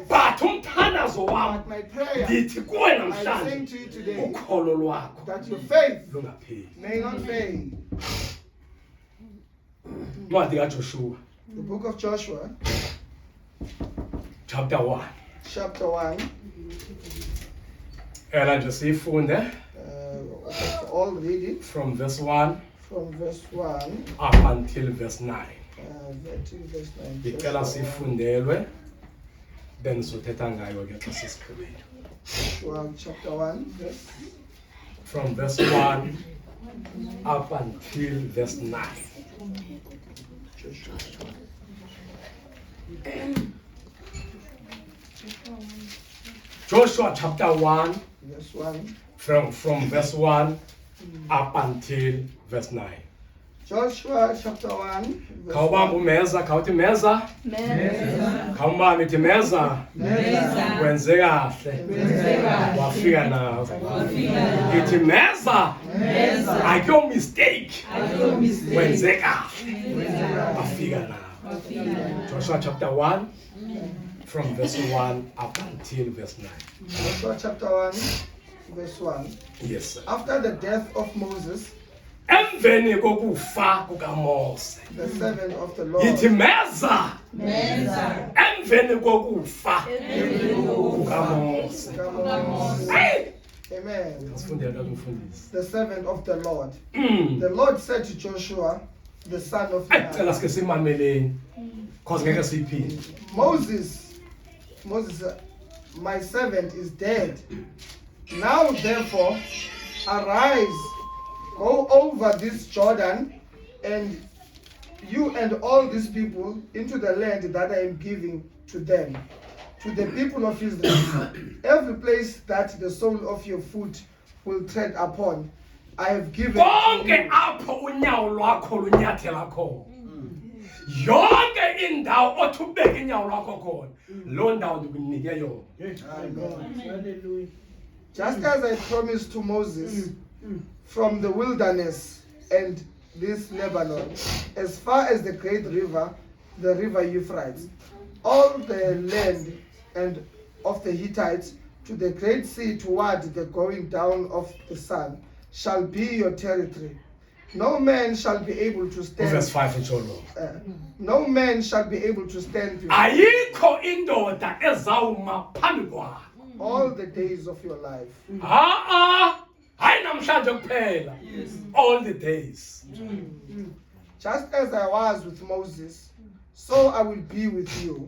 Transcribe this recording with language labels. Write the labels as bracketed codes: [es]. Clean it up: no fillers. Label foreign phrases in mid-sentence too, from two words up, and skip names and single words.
[zu] But umthandazo wami [en] But my prayer, [xh] ndithi kuwe [en] I'm saying [xh] namhlanje [en] to you today, [xh] ukholo lwakho [en] that your faith [xh] lungapheli. [en] may not fail. [xh] Incwadi kaJoshua [en] The book of Joshua, chapter 1. chapter 1, [xh] Ela nje siyifunde [en] all read it from verse 1 from verse 1 up until verse 9. to verse 9. [xh] Ngicela sifundelwe then sothetha ngayo ke xa sisigqibile. [en] Joshua chapter 1, verse From verse 1 up until verse 9. Joshua. Joshua chapter 1 Verse 1. from verse 1 up until verse 9. Joshua chapter 1, verse [xh] Khawubamba [en] 1. [xh] umeza, khawuthi meza, khawumbamba ithi meza, wenze kahle, wafika nawe. Ithi meza, akho mistake, wenze kahle, wafika nawe. [en] Joshua chapter 1 from verse 1 up until verse 9. Joshua chapter 1, verse 1. Yes, sir. After the death of Moses, [xh] Emveni kokufa kukaMose. [en] the servant of the Lord, [xh] Ithi meza, emveni kokufa kukaMose. [en] Hey! Amen. [zu] Asifundele lokho mfundisi. [en] The servant of the Lord. Mm. The Lord said to Joshua, the son of [xh] Ayicela [en] Nun, [xh] sike simameleni. [zu] Cause ngeke siyiphinde. [en] Moses, my servant is dead. Now therefore, arise, go over this Jordan, and you and all these people into the land that I am giving to them, to the people of Israel. Every place that the sole of your foot will tread upon, I have given to [xh] Konke [en] you. [xh] apho unyawo lwakho lunyathela khona. Yonke indawo othi ubeke inyawo lwakho khona. Lo ndawo ndikunike yona. [en] Just as I promised to Moses, from the wilderness and this Lebanon, as far as the great river, the river Euphrates, all the land and of the Hittites to the great sea toward the going down of the sun, shall be your territory. No man shall be able to Verse stand. [xh] 5 itsho. [en] No man shall be able to stand before [xh] Ayikho indoda ezawuma phambi kwakho. [en] all the days of your life. [xh] Hayi namhlanje kuphela. [en] All the days. Just as I was with Moses, so I will be with you.